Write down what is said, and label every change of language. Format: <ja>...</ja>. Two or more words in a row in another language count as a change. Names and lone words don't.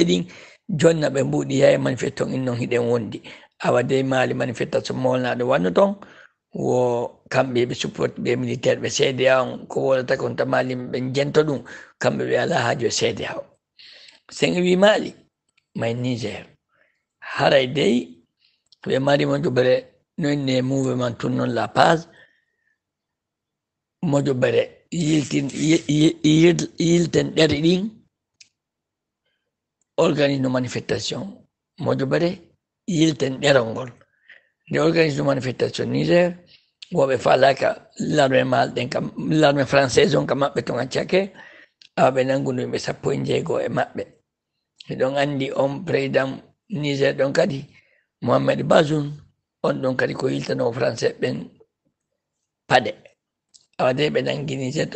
<ff>ɗin jonna ɓe mbuɗi yaye manifestation in noon hiɗen wondi awa dey Mali manifestation molanaɗo wanno ton wo kamɓe ɓe support ɓe militaire ɓe CEDEAO on ko wolata kon tamali ɓe jento ɗum kamɓe ɓe ala haajo e CEDEAO sen wi Mali may Niger haray dey ɓe mari moƴƴoɓere noynne mouvement tournon la page moƴƴoɓere yilten ɗere ɗin organise no manifestation moƴƴoɓere yilten ɗerol ngol nde organise no manifestation Niger woɓe falaka l'armée mal ɗen kam</ff> <fr>l'armée française</fr> <ff>on ka maɓɓe ton accake awa ɓe nanguno yimɓe 16 e maɓɓe eɗon andi on président Niger ɗon kadi Mohamed Bazoum on ɗon kadi ko yiltano français ɓen paɗe awa de ɓe nangi Niger ton</ff>